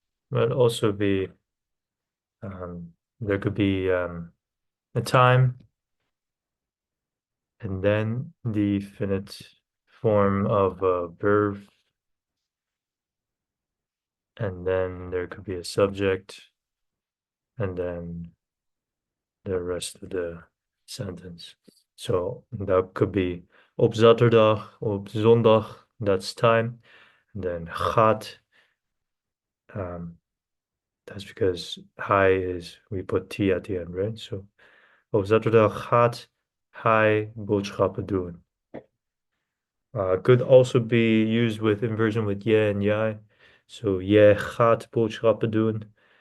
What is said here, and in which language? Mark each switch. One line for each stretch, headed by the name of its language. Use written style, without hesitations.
English: But also be there could be a time and then the finite form of a verb, and then there could be a subject, and then the rest of the sentence. So that could be op zaterdag, op zondag, that's time. And then gaat, that's because hij is, we put T at the end, right?
Dutch: So op zaterdag gaat hij boodschappen doen.
English: Could also be used with inversion with je and jij.
Dutch: So je gaat boodschappen doen.